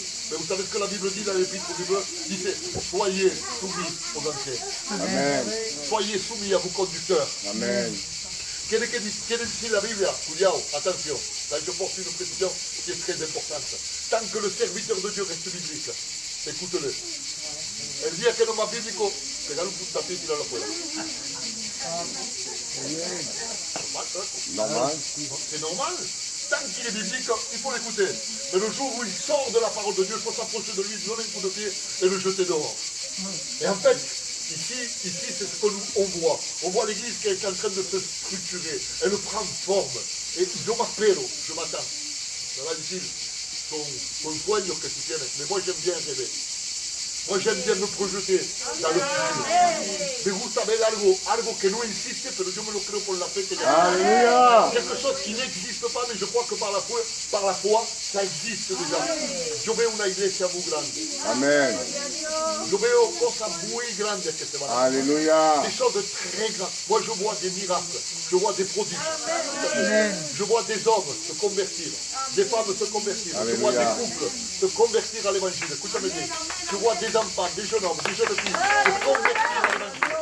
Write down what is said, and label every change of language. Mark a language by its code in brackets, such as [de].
[fr] Mais vous savez ce que la Bible dit dans l'épître aux Hébreux? Il dit, soyez soumis aux anciens. Amen. Soyez soumis à vos conducteurs. Amen. [es] Quiere decir la Biblia? Cuidado, [fr] attention. Là, je porte une précision qui est très importante. Tant que le serviteur de Dieu reste biblique, écoute-le. [es] El día que no más bíblico, pegar un puntapié y tirarlo afuera. [fr] Normal. C'est normal. Tant qu'il est biblique, il faut l'écouter. Mais le jour où il sort de la parole de Dieu, il faut s'approcher de lui, lui donner un coup de pied et le jeter dehors. Et en fait, ici c'est ce que on voit. On voit l'église qui est en train de se structurer. Elle prend forme. Et yo m'appelle, je m'attends. Ça va dire, [es] son sueño que tu tienes. [fr] Mais moi j'aime bien rêver. Moi j'aime bien me projeter dans le futur. [es] Me gusta ver algo que no existe, pero yo me lo creo por la fe que ya. [fr] Alléluia. Quelque chose qui n'existe pas, mais je crois que par la foi, ça existe déjà. [es] Yo veo una iglesia muy grande. Amen. Yo veo cosas muy grandes que se van a hacer. [fr] Alléluia. Des choses très grandes. Moi, je vois des miracles. Je vois des prodiges. Je vois des hommes se convertir. Des femmes se convertir. Je vois des couples se convertir à l'évangile. Écoutez-moi bien. Je vois des enfants, des jeunes hommes, des jeunes filles se convertir à l'évangile.